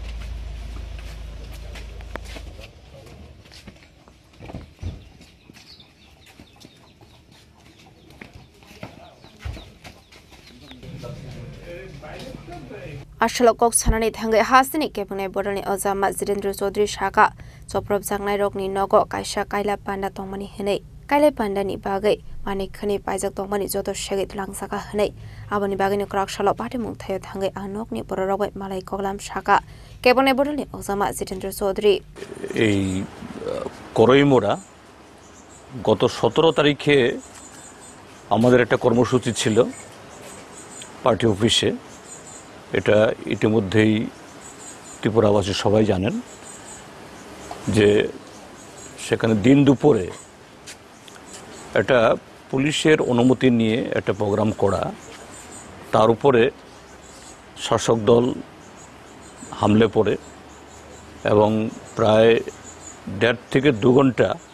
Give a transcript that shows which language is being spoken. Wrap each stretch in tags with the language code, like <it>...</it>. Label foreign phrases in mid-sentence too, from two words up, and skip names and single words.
<trp>Ashalokok Sanani Tangai Hasini Kebune Boroni Ozama Zitendra Sodri Shaka Zoprob Zanglai Rokni Nogo Kaisha Kaila Panda Tongmani Hene Kaila Panda ni Bagai Manikani Paizak Tongmani Zoto Shegitlang Saka Hene Abani Bagani Karakshalo Patimung Tayo Tangai Anokni Borok Malai Koglam Shaka Kebone Boroni Ozama Zitendra Sodri</trp> <bn>এই করইমোড়া গত 17 তারিখে আমাদের একটা কর্মসূচি ছিল পার্টি অফিসে এটা ইতিমধ্যেই ত্রিপুরাবাসী সবাই জানেন যে সেখানে দিন দুপুরে একটা পুলিশের অনুমতি নিয়ে একটা প্রোগ্রাম করা তার উপরে শাসক দল হামলে পড়ে এবং প্রায় 1.5 থেকে 2 ঘন্টা</bn>